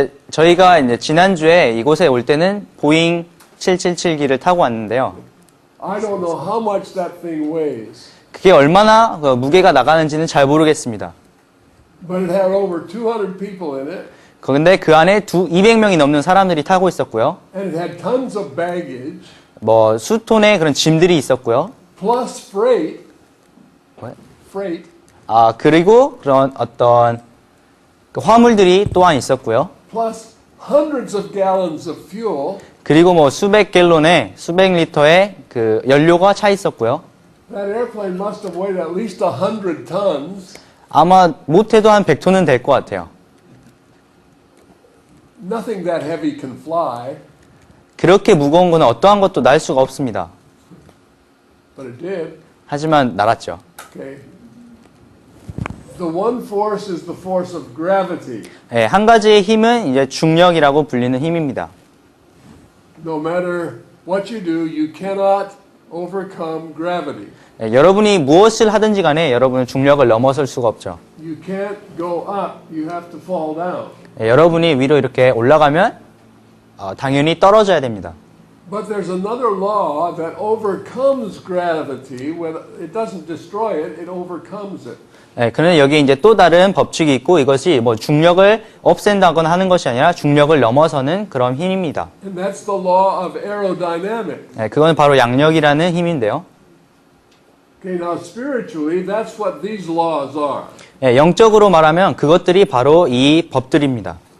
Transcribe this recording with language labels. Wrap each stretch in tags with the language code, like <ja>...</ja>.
<ko>저희가 이제 지난주에 이곳에 올 때는 보잉 777기를 타고 왔는데요.</ko> <en>I don't know how much that thing weighs,</en> <ko>그게 얼마나 무게가 나가는지는 잘 모르겠습니다.</ko> <en>but it had over 200 people in it,</en> <ko>그런데 그 안에 200명이 넘는 사람들이 타고 있었고요.</ko> <en>and it had tons of baggage,</en> <ko>뭐 수톤의 그런 짐들이 있었고요.</ko> <en>plus freight. What? Freight,</en> <ko>그리고 그런 어떤 그 화물들이 또한 있었고요.</ko> <en>plus hundreds of gallons of fuel.</en> <ko>그리고 뭐 수백 리터의 그 연료가 차 있었고요.</ko> <en>That airplane must have weighed at least 100 tons.</en> <ko>아마 못해도 한 100톤은 될 것 같아요.</ko> <en>Nothing that heavy can fly,</en> <ko>그렇게 무거운 거는 어떠한 것도 날 수가 없습니다.</ko> <en>but it did.</en> <ko>하지만 날았죠.</ko> <en>Okay. The one force is the force of gravity.</en> <ko>예, 한 가지의 힘은 이제 중력이라고 불리는 힘입니다.</ko> <en>No matter what you do, you cannot overcome gravity.</en> <ko>예, 여러분이 무엇을 하든지 간에 여러분은 중력을 넘어설 수가 없죠.</ko> <en>You can't go up, you have to fall down.</en> <ko>예, 여러분이 위로 이렇게 올라가면 당연히 떨어져야 됩니다.</ko> <en>But there's another law that overcomes gravity. When it doesn't destroy it, it overcomes it.</en> <ko>예, 그는 여기 이제 또 다른 법칙이 있고 이것이 뭐 중력을 없앤다거나 하는 것이 아니라 중력을 넘어서는 그런 힘입니다.</ko> <en>And that's the law of aerodynamics.</en> <ko>예, 그건 바로 양력이라는 힘인데요.</ko> <en>Okay, now spiritually, that's what these laws are.</en> <ko>예, 영적으로 말하면 그것들이 바로 이 법들입니다.</ko>